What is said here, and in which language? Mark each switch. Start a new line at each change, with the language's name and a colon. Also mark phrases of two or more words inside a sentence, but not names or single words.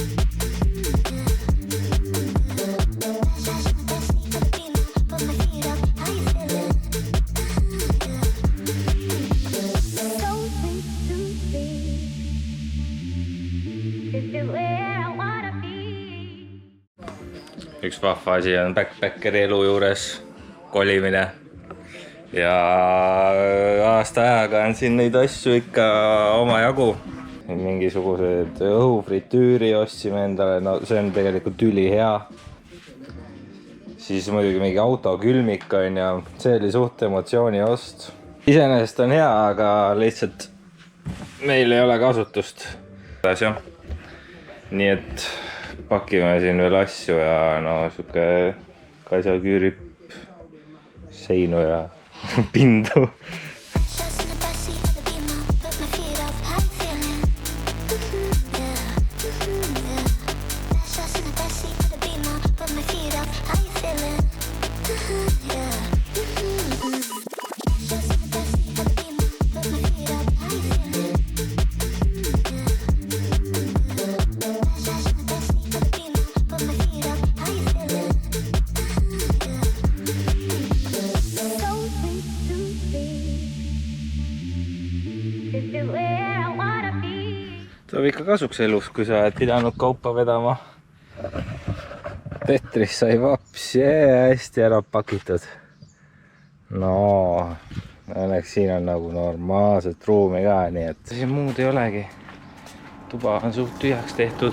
English: Shots in the backseat of the Beamer, put my feet up, how you feeling? So sweet to me. This is where I wanna be.
Estonian: Üks vahva asi on backpackeri elu juures kolimine. Ja aasta ajaga on siin neid asju ikka omajagu. Mingisugused õhufritüüri ostsime endale, no see on tegelikult ülihea. Siis muidugi mingi autokülmik on ja see oli suht emotsiooni ost. Iseenesest on hea, aga lihtsalt meil ei ole kasutust. Nii et pakime siin veel asju ja no siuke Kaisa küürib seinu ja pindu.
English: Shots in the backseat of the Beamer, put my feet up, how you feeling? Yeah, yeah. Shots in the backseat of the Beamer, put my feet up, how you feeling? Yeah. Shots in the backseat of the Beamer, put my feet up, how you feeling? Shots in the backseat of the Beamer, put my feet up, how you feeling? So sweet to me. This is where I wanna be.
Estonian: Tuleb ikka kasuks elus, kui sa oled pidanud kaupa vedama. Tetris sai vaps, hästi ära pakitud. No, õnneks siin on nagu normaalset ruumi ka, nii et siin muud ei olegi. Tuba on suht tühjaks tehtud.